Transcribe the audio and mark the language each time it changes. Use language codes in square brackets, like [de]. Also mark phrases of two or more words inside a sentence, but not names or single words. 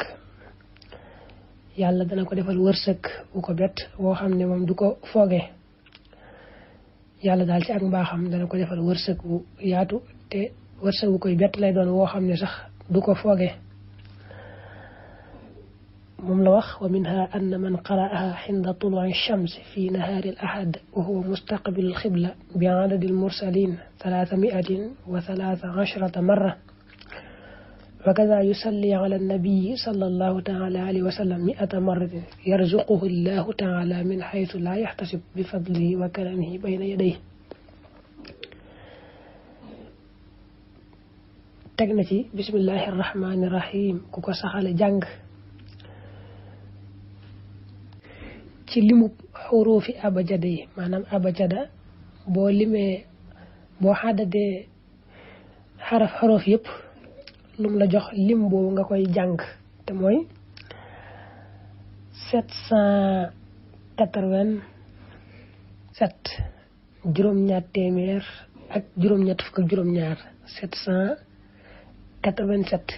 [wo] yàlla dana ko defal wërsëg bu ko bett woo xam ne moom du ko foogee. yàlla daal ci ak mbaaxam dana ko defal wërsëg bu yaatu te wërsëg bu koy bett lay doon woo xam ne sax du ko foogee. moom la wax [ar] ومنها أن من قرأها عند طلوع الشمس في نهار الأحد وهو مستقبل القبلة بعدد المرسلين 313 مرة وكذا يصلي على النبي صلى الله تعالى عليه وسلم 100 مرة يرزقه الله تعالى من حيث لا يحتسب بفضله وكرمه بين يديه. [wo] teg na ci [ar] بسم الله الرحمن الرحيم [wo] ku ko saxale jàng ci limub xuruufi abajada yi maanaam abajada boo limee boo xaddadee xaraf yëpp lum la jox lim boobu nga koy jàng te mooy 787 juróom-ñaar téeméer ak juróom-ñett fukk ak juróom-ñaar 787 ànd ci